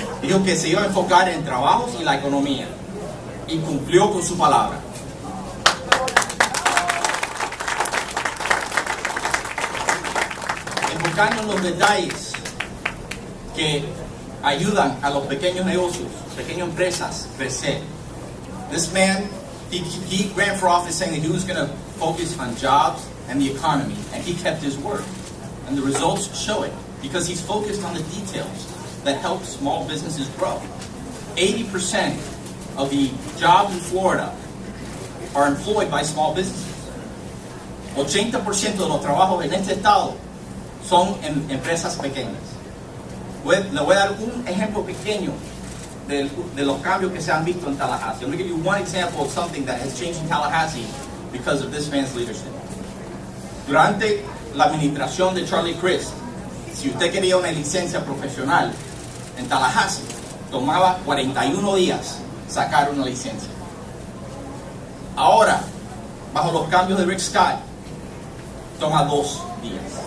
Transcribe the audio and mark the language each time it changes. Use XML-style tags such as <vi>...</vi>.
<es>Dijo que se iba a enfocar en trabajos y la economía. Y cumplió con su palabra. Enfocando en los detalles que ayudan a los pequeños negocios, pequeñas empresas crecer.</es> <en>This man, he ran for office saying that he was going to focus on jobs and the economy, and he kept his word. And the results show it, because he's focused on the details that help small businesses grow. 80% of the jobs in Florida are employed by small businesses.</en> <es>80% de los trabajos en este estado son en empresas pequeñas. Le voy a dar un ejemplo pequeño de los cambios que se han visto en Tallahassee.</es> <en>I'm going to give you one example of something that has changed in Tallahassee because of this man's leadership.</en> <es>Durante la administración de Charlie Crist, si usted quería una licencia profesional en Tallahassee, tomaba 41 días sacar una licencia. Ahora, bajo los cambios de Gov Scott, toma 2 días.</es>